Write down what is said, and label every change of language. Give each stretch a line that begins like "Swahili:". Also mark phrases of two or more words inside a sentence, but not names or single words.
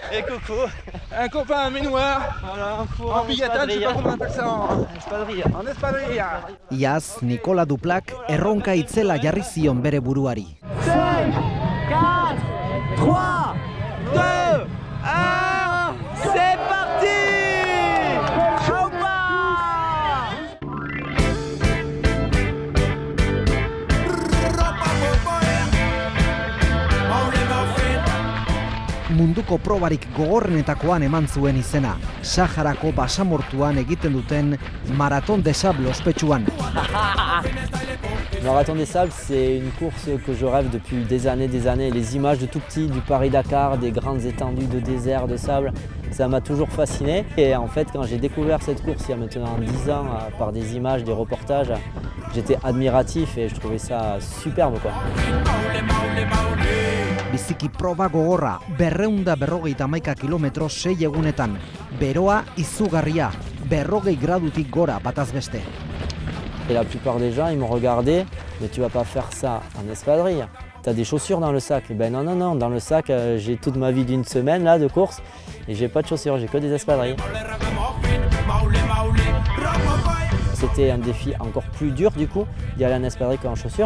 French: Et coucou. un copain ménoir, Voilà, un four en bigatane, je sais pas comment on appelle ça en espadrille.
Basque: Iaz, Nikola Duplak erronka itzela jarri zion bere buruari. 5, 4, 3, 2, 1,
French: c'est parti!
Basque: Hoppa! Munduko probarik gogorrenetakoan eman zuen izena, Saharako basamortuan egiten duten Marathon des Sables ospetsuan.
French: Le Marathon des Sables, c'est une course que je rêve depuis des années. Les images de tout petit, du Paris-Dakar, des grandes étendues de désert, de sable, ça m'a toujours fasciné. Et en fait, quand j'ai découvert cette course il y a maintenant 10 ans, par des images, des reportages, j'étais admiratif et je trouvais ça superbe, quoi.
Basque: Biziki proba gogorra, 251 kilometro 6 egunetan. Beroa izugarria, 40 gradutik gora bataz beste.
French: Et la plupart des gens, ils me regardaient, mais tu vas pas faire ça en espadrille. Tu as des chaussures dans le sac. Et ben non, dans le sac, j'ai toute ma vie d'une semaine là, de course et j'ai pas de chaussures, j'ai que des espadrilles. c'était un défi encore plus dur du coup d'y aller en espadrille qu'en chaussures.